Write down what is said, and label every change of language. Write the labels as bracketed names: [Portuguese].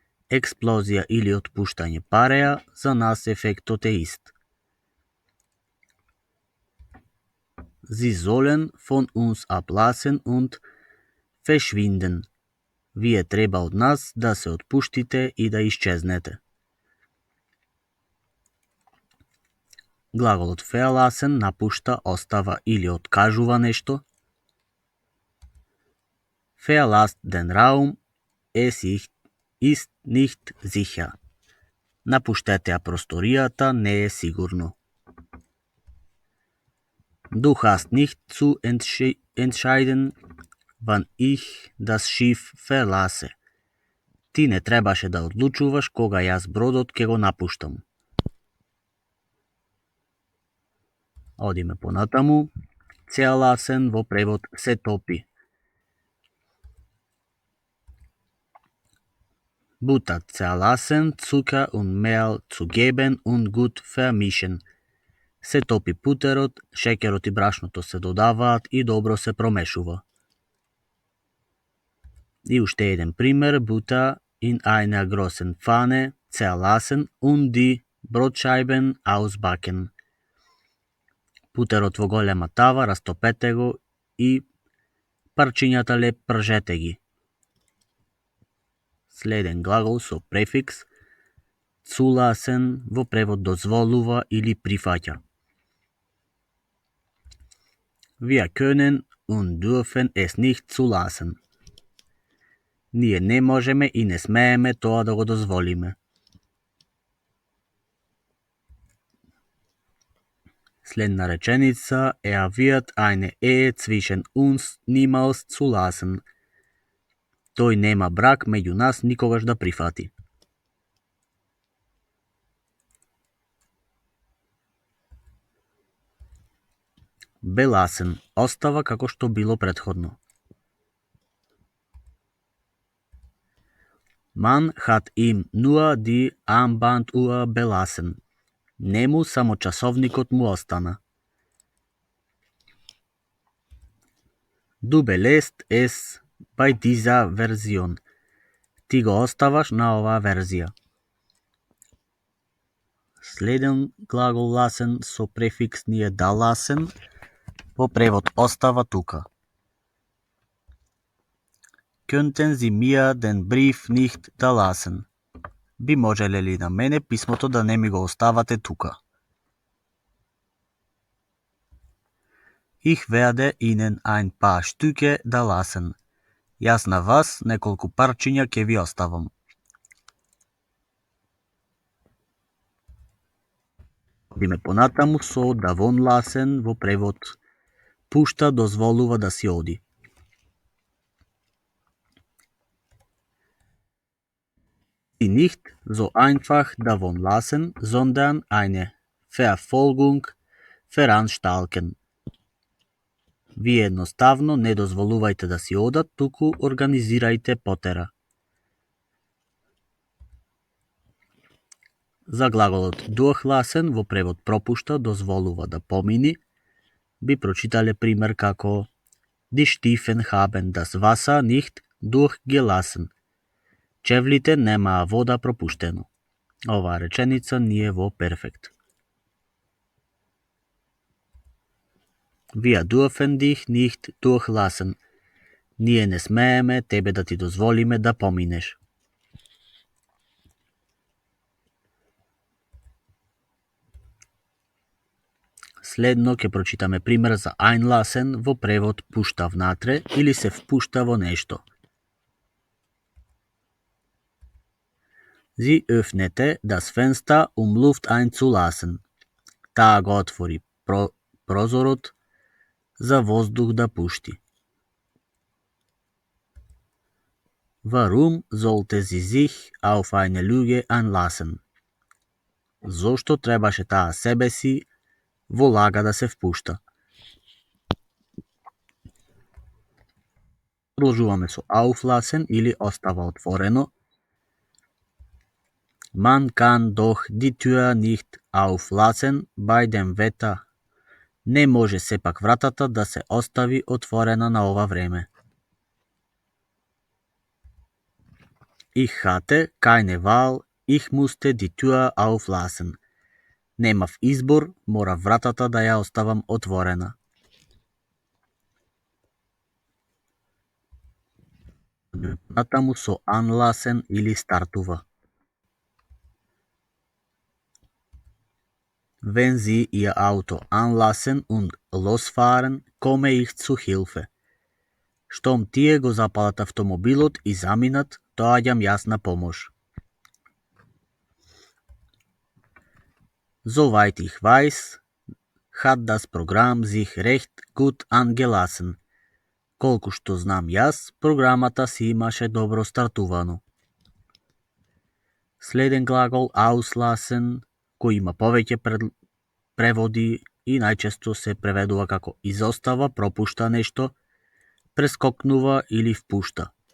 [Macedonian] Експлозија или отпуштање пареа, за нас ефектот е ист. [German] Sie sollen von uns ablassen und verschwinden. [Macedonian] Вие треба од нас да се отпуштите и да исчезнете. Глаголот verlassen напушта, остава или откажува нешто. [German] Verlasst den Raum, es ist nicht sicher. [Macedonian] Напуштете ја просторијата, не е сигурно. [German] Du hast nicht zu entscheiden, wann ich das Schiff verlasse. [Macedonian] Ти не требаше да одлучуваш кога јас бродот ќе го напуштам. Одиме понатаму. Zerlassen во превод се топи. [German] Butter zerlassen, Zucker und Mehl zu geben und gut vermischen. [Macedonian] Се топи путерот, шеќерот и брашното се додаваат и добро се промешува. И уште еден пример, [German] Butter in einer großen Pfanne zerlassen und die Brotscheiben ausbacken. [Macedonian] Путерот во голема тава, растопете го и парчињата ле пржете ги. Следен глагол со префикс zulassen во превод дозволува или прифаќа. [German] Wir können und dürfen es nicht zulassen. [Macedonian] Ние не можеме и не смееме тоа да го дозволиме. Следна реченица, [German] wird eine Ehe zwischen uns niemals zulassen. [Macedonian] Тој нема брак меѓу нас никогаш да прифати. Belassen остава како што било претходно. [German] Man hat ihm nur die Armbanduhr belassen. [Macedonian] Нему само часовникот му остана. [German] Du belässt es bei dieser Version. [Macedonian] Ти го оставаш на оваа верзија. Следен глагол lassen со префикс ни е da lassen, во превод остава тука. [German] Könnten Sie mir den Brief nicht da lassen? [Macedonian] Би можеле ли на мене писмото да не ми го оставате тука? [German] Ich werde Ihnen ein paar Stücke da lassen. [Macedonian] Јас на вас неколку парчиња ќе ви оставам. Одиме понатаму со davon lassen во превод пушта, дозволува да си оди. [German] Sie nicht so einfach davon lassen, sondern eine Verfolgung veranstalten. [Macedonian] Вие едноставно не дозволувајте да си одат, туку организирајте потера. За глаголот durchlassen во превод пропушта, дозволува да помини, би прочитале пример како [German] Die Stiefen haben das Wasser nicht durchgelassen. [Macedonian] Чевлите немаа вода пропуштено. Оваа реченица не е во перфект. [German] Wir dürfen dich nicht durchlassen. [Macedonian] Ние не смееме тебе да ти дозволиме да поминеш. Следно ќе прочитаме пример за einlassen во превод пушта внатре или се впушта во нешто. [German] Sie öffnete das Fenster, Luft einzulassen. [Macedonian] Таа го отвори прозорот за воздух да пушти. [German] Warum sollte sie sich auf eine Lüge einlassen? [Macedonian] Зошто требаше таа себе си во лага да се впушта? Продолжуваме со auflassen или остава отворено. [German] Man kann doch die Tür nicht auflassen bei dem Wetter. [Macedonian] Не може сепак вратата да се остави отворена на ова време. [German] Ich hatte keine Wahl, ich musste die Tür auflassen. [Macedonian] Немав избор, мора вратата да ја оставам отворена. Натаму со anlassen или стартува. [German] Wenn Sie Ihr Auto anlassen und losfahren, komme ich zu Hilfe. [Macedonian] Штом тие го запалат автомобилот и заминат, доаѓам јас на помош. [German] Soweit ich weiß, hat das Programm sich recht gut angelassen. [Macedonian] Колку што знам јас, програмата си имаше добро стартувано. Следен глагол auslassen, кој има повеќе преводи и најчесто се преведува како изостава, пропушта нешто, прескокнува или впушта.